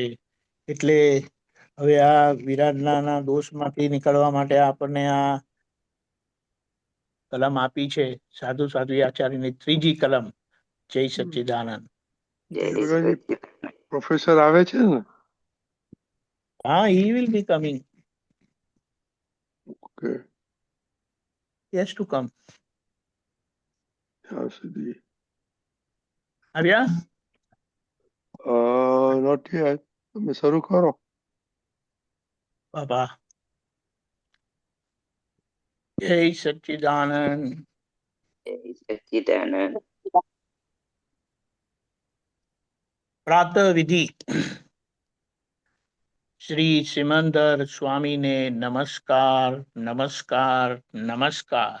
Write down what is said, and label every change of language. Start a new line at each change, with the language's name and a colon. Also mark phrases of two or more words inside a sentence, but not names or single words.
Gujarati: એટલે હવે આ વિરાટના દોષમાંથી નીકળવા માટે આપણને આ કલમ આપી છે સાધુ સાધ્વી આચાર્યની ત્રીજી કલમ. જય સચ્ચિદાનંદ. પ્રોફેસર આવે છે ને? હા,
English: he will be coming. Okay. Yes to come.
Gujarati: ત્યાં સુધી આવ્યા?
English: not yet.
Gujarati: તમે શરૂ કરો. બાબા જય સચ્ચિદાનંદ. જય સચ્ચિદાનંદ. પ્રાતઃ વિધિ. શ્રી સિમંદર સ્વામીને નમસ્કાર, નમસ્કાર, નમસ્કાર.